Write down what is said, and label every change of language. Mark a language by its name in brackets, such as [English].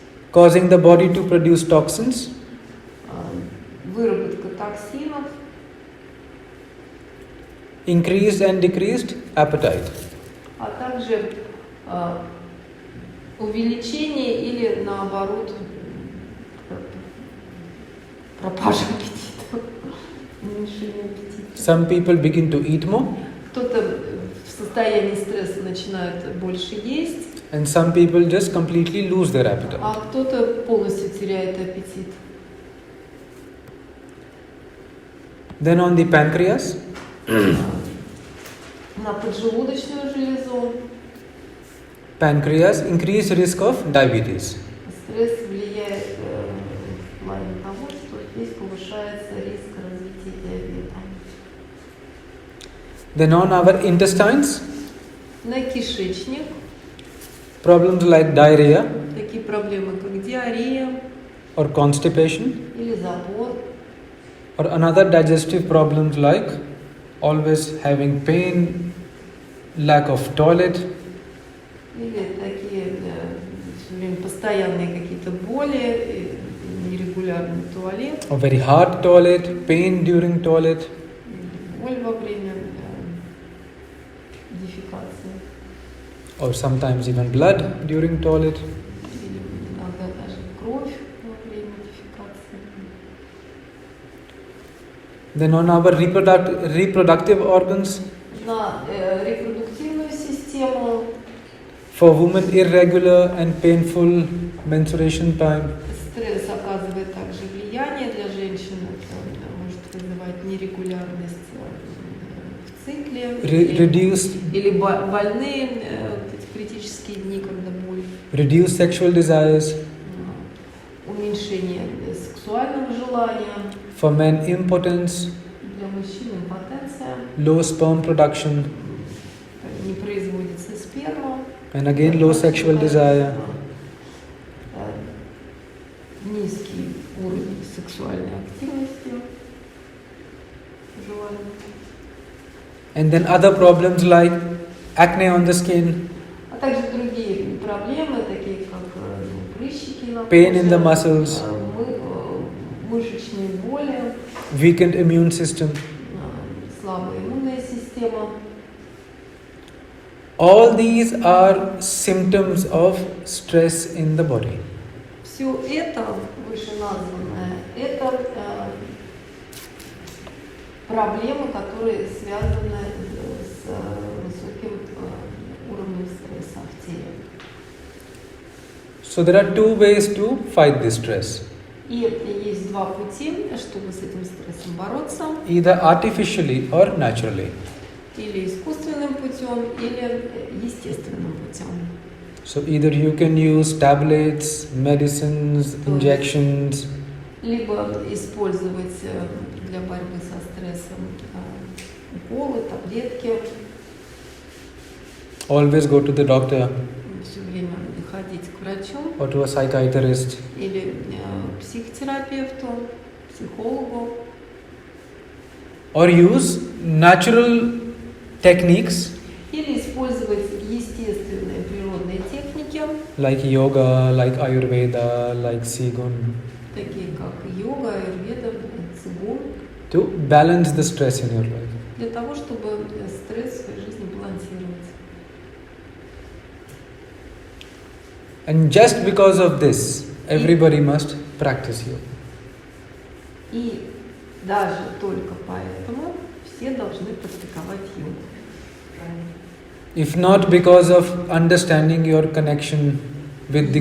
[English] causing the body to produce toxins, [Russian] выработка токсинов, [English] increased and decreased appetite. [Russian] а также увеличение или наоборот пропажа аппетита, уменьшение аппетита. [English] Some people begin to eat more, [Russian] Кто-то в состоянии стресса начинает больше есть, [English] and some people just completely lose their appetite. [Russian] а кто-то полностью теряет аппетит. [English] Then on the pancreas, [Russian] На поджелудочную железу [English] pancreas, increased risk of diabetes. [Russian] стресс влияет в плане того, что здесь повышается риск развития диабета. [English] Then on our intestines, [Russian] На кишечник [English] problems like diarrhea [Russian] такие проблемы, как диарея [English] or constipation, [Russian] или запор, [English] or another digestive problems like always having pain, lack of toilet, [Russian] или такие всё время постоянные какие-то боли, нерегулярный туалет, [English] or very hard toilet, pain during toilet, [Russian] боль во время дефекации, [English] or sometimes even blood during toilet. [Russian] или иногда даже кровь во время дефекации. [English] Then on our reproductive organs, [Russian] На репродуктивную систему [English] for women irregular and painful menstruation time, [Russian] стресс оказывает также влияние для женщин, это может вызывать нерегулярность в цикле, [English] reduced [Russian] или больные вот эти критические дни, когда боль, [English] reduced sexual desires, [Russian] уменьшение сексуального желания, [English] for men impotence, [Russian] для мужчин импотенция, [English] low sperm production, [Russian] не производится сперма, [English] and again low sexual desire. [Russian] низкий уровень сексуальной активности, желания. [English] And then other problems like acne on the skin, [Russian] А также другие проблемы, такие как прыщики на [English] pain in the [Russian] коже, [English] muscles, [Russian] мышечные боли, [English] weakened immune system. [Russian] слабая иммунная система. [English] All these are symptoms of stress in the body. [Russian] Все это, вышеназванное, это проблемы, которые связаны с высоким уровнем стресса в теле. [English] So there are two ways to fight this stress. [Russian] И есть два пути, чтобы с этим стрессом бороться. [English] Either artificially or naturally. [Russian] Или искусственным путем, или естественным путем. [English] So either you can use tablets, medicines, injections, [Russian] Либо использовать для борьбы со стрессом уколы, таблетки. [English] always go to the doctor [Russian] Все время ходить к врачу [English] or to a psychiatrist. [Russian] или психотерапевту, психологу. [English] Or use natural techniques [Russian] Или использовать естественные природные техники, [English] like yoga, like Ayurveda, like Qigong, [Russian] такие как йога, аюрведа, цигун, [English] to balance the stress in your life. [Russian] для того, чтобы стресс в своей жизни балансировать. [English] And just because of this, everybody must practice yoga. [Russian] И даже только поэтому все должны практиковать йогу. [English] If not because of understanding your connection with the